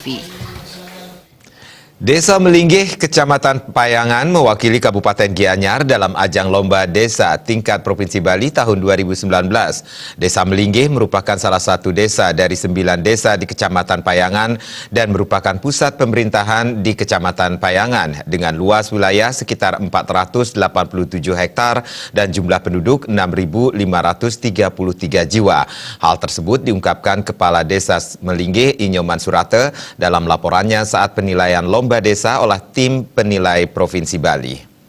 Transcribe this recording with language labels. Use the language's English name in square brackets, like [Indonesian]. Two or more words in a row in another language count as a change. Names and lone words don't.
[Indonesian] TV. Desa Melinggih, Kecamatan Payangan mewakili Kabupaten Gianyar dalam ajang Lomba Desa tingkat Provinsi Bali tahun 2019. Desa Melinggih merupakan salah satu desa dari 9 desa di Kecamatan Payangan dan merupakan pusat pemerintahan di Kecamatan Payangan dengan luas wilayah sekitar 487 hektar dan jumlah penduduk 6.533 jiwa. Hal tersebut diungkapkan Kepala Desa Melinggih Inyoman Surate dalam laporannya saat penilaian Lomba Desa oleh tim penilai Provinsi Bali.